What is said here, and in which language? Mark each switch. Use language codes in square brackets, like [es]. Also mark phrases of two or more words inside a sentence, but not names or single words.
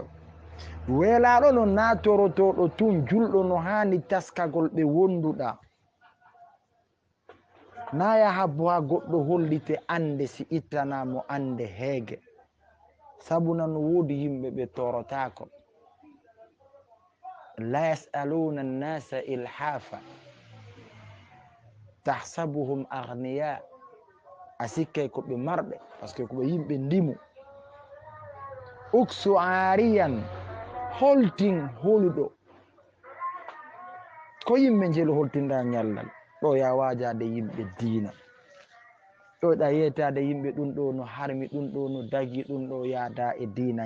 [ff] weelaɗo no natorotoɗo tun julɗo no hani taskagol ɓe wonduɗa, na yaha bo ha goɗɗo hollite ande si ittanamo ande heege. sabuna no woodi yimɓe ɓe torotako. [ar] لا يسألون الناس إلحافا تحسبهم أغنياء, [ff] a sikkay koɓe marɓe par ce que koɓe yimɓe ndimu. uksu ariyan, holtin holɗo. ko yimɓe jelo holtinda ñallal. ɗo ya wajade yimɓe diina, ɗo ɗa yetade yimɓe ɗum ɗo no harmi, ɗum ɗo no dagi, ɗum ɗo yaada e diina.